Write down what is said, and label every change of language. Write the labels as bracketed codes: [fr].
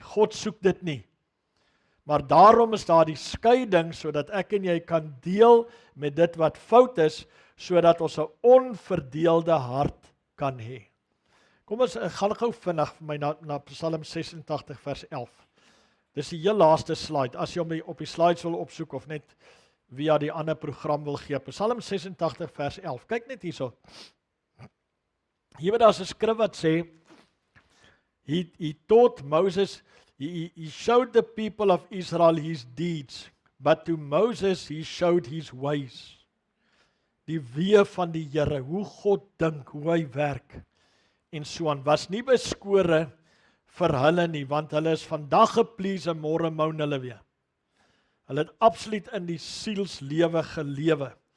[af] God soek dit nie. Maar daarom is daar die skeiding sodat ek en jy kan deel met dit wat fout is, sodat ons 'n onverdeelde hart kan hê. Kom ons gaan gou vinnig vir my na Psalm 86 vers 11. Dis die heel laaste slide. As jy hom op die slides wil opsoek of net via die ander program wil gee. Psalm 86 vers 11. Kyk net hierso. Hier daar's 'n skrif wat sê [en] he taught Moses, he showed the people of Israel his deeds, but to Moses he showed his ways. [af] Die weë van die Here, hoe God dink, hoe hy werk en so aan, was nie beskore vir hulle nie, want hulle is vandag geplease en môre moan hulle weer. Hulle het absoluut in die sielslewe gelewe.